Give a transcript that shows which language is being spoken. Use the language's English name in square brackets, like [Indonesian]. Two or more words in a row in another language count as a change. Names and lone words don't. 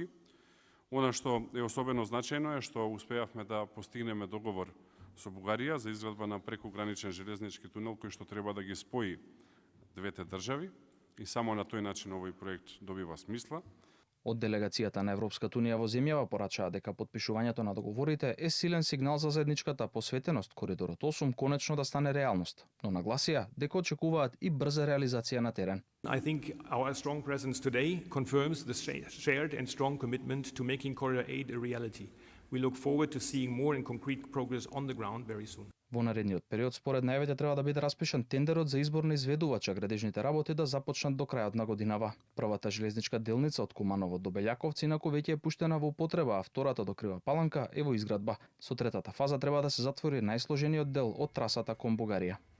[Macedonian] Она што е особено значајно е што успеавме да постигнеме договор со Бугарија за изградба на прекуграничен железнички тунел кој што треба да ги спои двете држави и само на тој начин овој проект добива смисла. Од делегацијата на Европската Унија во земјава порачаа дека подпишувањето на договорите е силен сигнал за заедничката посветеност коридорот 8 конечно да стане реалност, но нагласија дека очекуваат и брза реализација на терен. [English] I think our strong presence today confirms the shared and strong commitment to making Corridor 8 a reality. We look forward to seeing more and concrete progress on the ground very soon. [Macedonian] Во наредниот период, според најавите, треба да биде распишан тендерот за избор на изведувач, а градежните работи да започнат до крајот на годинава. Првата железничка делница од Куманово до Белјаковци инаку веќе е пуштена во употреба, а втората до Крива Паланка е во изградба. Со третата фаза треба да се затвори најсложениот дел од трасата кон Бугарија.